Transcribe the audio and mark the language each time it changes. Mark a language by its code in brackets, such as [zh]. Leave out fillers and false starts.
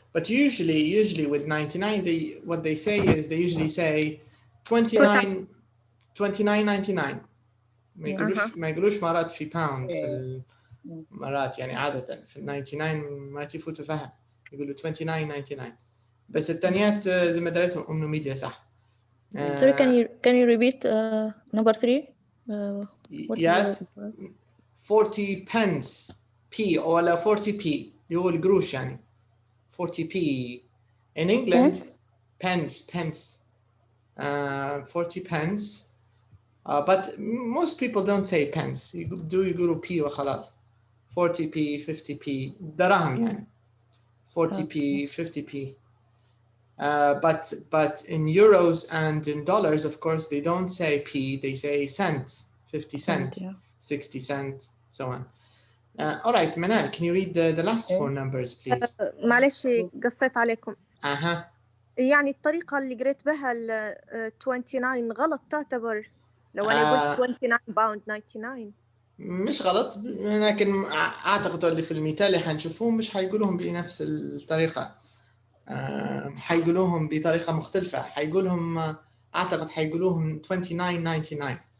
[en] But usually with 99, what they say is they usually say 29.99. [ar] ما يقولوش مرات في pound في المرات، يعني عادة في 99 ما تفوتوا فيها، يقولوا 29.99. بس الثانيات زي ما دريتهم ميديا صح. [en] Sorry, can you repeat number 3? Yes. 40 pence p ولا 40p [ar] اللي هو القروش يعني [en] 40p in England pence 40 pence but most people don't say pence [ar] يقولوا p وخلاص [en] 40p 50p [ar] دراهم يعني [en] 40p 50p but in euros and in dollars of course they don't say p, they say cents, 50 cents, 60 cents, so on. All right, Manal, can you read the last 4 numbers please? [ar] معلش قصيت عليكم. يعني الطريقة اللي قريت بها ال 29 غلط تعتبر لو أنا قلت 29.99. مش غلط، لكن أعتقد اللي في المثال اللي حنشوفوهم مش حيقولوهم بنفس الطريقة، حيقولوهم بطريقة مختلفة، حيقولهم أعتقد حيقولوهم 29.99.